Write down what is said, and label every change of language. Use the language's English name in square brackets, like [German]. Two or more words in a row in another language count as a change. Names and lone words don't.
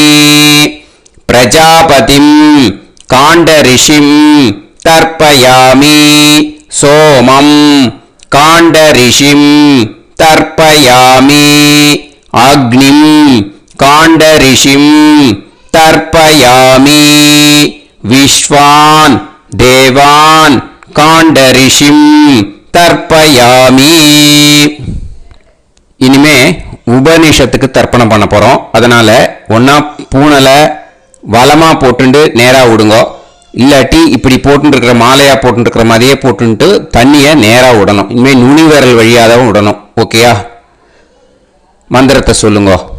[Sanskrit] प्रजापतिं काण्डऋषिं तर्पयामि सोमं काण्डऋषिं तर्पयामि अग्निं काण्डऋषिं तर्पयामि विश्वान् देवान् काण्डऋषिं तर्पयामि [Tamil] இனிமே உபநிஷத்துக்கு தர்ப்பணம் பண்ண போறோம். அதனால ஒன்னா பூனலை வலமா போட்டுண்டு நேரா விடுங்கோ, இல்லாட்டி இப்படி போட்டுருக்கிற மாலையா போட்டுருக்கிற மாதிரியே போட்டுட்டு தண்ணியை நேரா விடணும். இனிமே நுனி விரல் வழியாக விடணும். ஓகேயா? மந்திரத்தை சொல்லுங்க.